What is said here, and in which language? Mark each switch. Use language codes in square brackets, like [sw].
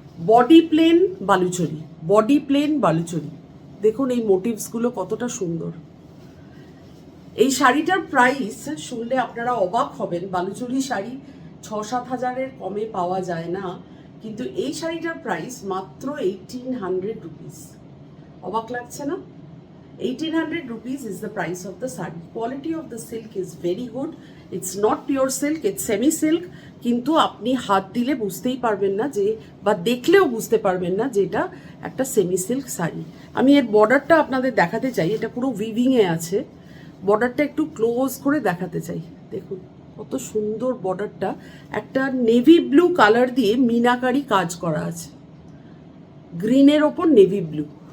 [bn] Body plain Baluchari, body plain Baluchari, দেখুন এই মোটিভসগুলো কতটা সুন্দর। এই শাড়িটার প্রাইস শুনলে আপনারা অবাক হবেন, বালুচরি শাড়ি 6-7 হাজারের কমে পাওয়া যায় না, কিন্তু এই শাড়িটার প্রাইস মাত্র 1800 রুপিস। অবাক লাগছে না? [en] 1800 rupees is the price of the saree. Quality of the silk is very good. It's not pure silk, it's semi silk. [bn] কিন্তু আপনি হাত দিলে বুঝতেই পারবেন না যে, বা দেখলেও বুঝতে পারবেন না যে এটা একটা সেমি সিল্ক শাড়ি। আমি এর বর্ডারটা আপনাদের দেখাতে চাই, এটা পুরো উইভিংয়ে আছে। বর্ডারটা একটু ক্লোজ করে দেখাতে চাই, দেখুন কত সুন্দর বর্ডারটা। একটা নেভি ব্লু কালার দিয়ে মিনাকারি কাজ করা আছে, গ্রিনের ওপর নেভি ব্লু।